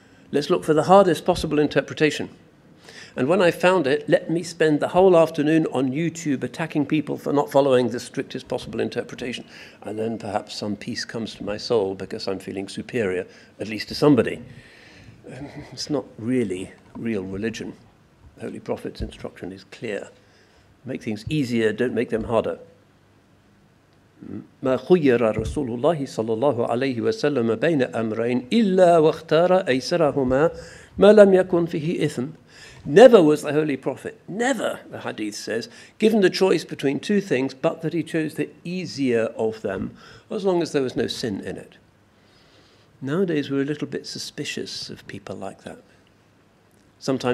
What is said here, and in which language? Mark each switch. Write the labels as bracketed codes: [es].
[en] Let's look for the hardest possible interpretation. And when I found it, let me spend the whole afternoon on YouTube attacking people for not following the strictest possible interpretation. And then perhaps some peace comes to my soul because I'm feeling superior, at least to somebody. It's not really real religion. The Holy Prophet's instruction is clear. Make things easier, don't make them harder. [ar] ما خير رسول الله صلى الله عليه وسلم بين أمرين إلا واختار أيسرهما ما لم يكن فيه إثم. [en] Never was the Holy Prophet, never, the hadith says, given the choice between two things, but that he chose the easier of them, as long as there was no sin in it. Nowadays we're a little bit suspicious of people like that. Sometimes